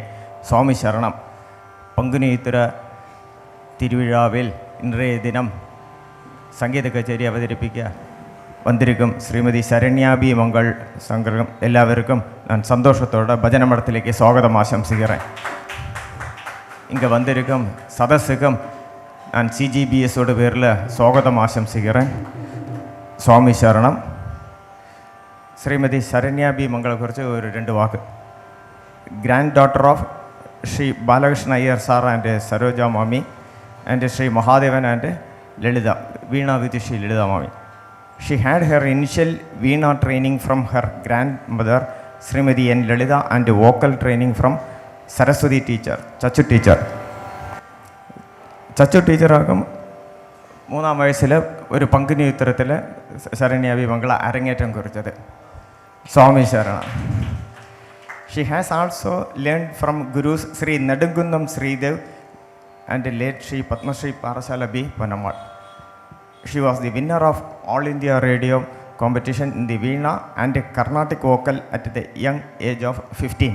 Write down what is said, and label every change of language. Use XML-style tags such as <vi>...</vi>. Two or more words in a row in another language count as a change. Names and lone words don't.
<ml>സ്വാമി ശരണം. പങ്കുനി ഉത്തര തിരുവിഴാവിൽ ഇന്നേ ദിനം സംഗീത കച്ചേരി അവതരിപ്പിക്കുക വന്നിരിക്കും ശ്രീമതി ശരണ്യാബി മംഗൾ സംഘം. എല്ലാവർക്കും ഞാൻ സന്തോഷത്തോടെ ഭജനമഠത്തിലേക്ക് സ്വാഗതം ആശംസിக்கிறேன்.</ml> <ta>இங்கே வந்திருக்கும் சதஸுக்கும் நான் CGBSோட பேரில் ஸ்வாகதம் ஆசம்சிக்கிறேன். சுவாமி சரணம்.</ta> <ml>ശ്രീമതി ശരണ്യാബി മംഗളെ കുറിച്ച് ഒരു രണ്ട് വാക്ക്.</ml> <en>Granddaughter of Sri Balakrishna Iyer Sir and Saroja Mami and Sri Mahadevan and Lalitha, Veena with Sri Lalitha Mami. She had her initial Veena training from her grandmother Srimati N. Lalita and vocal training from Saraswati teacher, Chachu teacher.</en> <ml>Chachu teacher ആകും 3-ാം വയസ്സിൽ ഒരു പങ്കുനി ഉത്തരത്തിൽ ശരണ്യാബി മംഗള അരങ്ങേറ്റം കുറിച്ചത്. സ്വാമി ശരണം.</ml> <en>She has also learned from Gurus Sri Nadungunnam Sridev and late Sri Padmasri Parashala B. Panamal. She was the winner of All India Radio competition in the Veena and Carnatic vocal at the young age of 15.</en>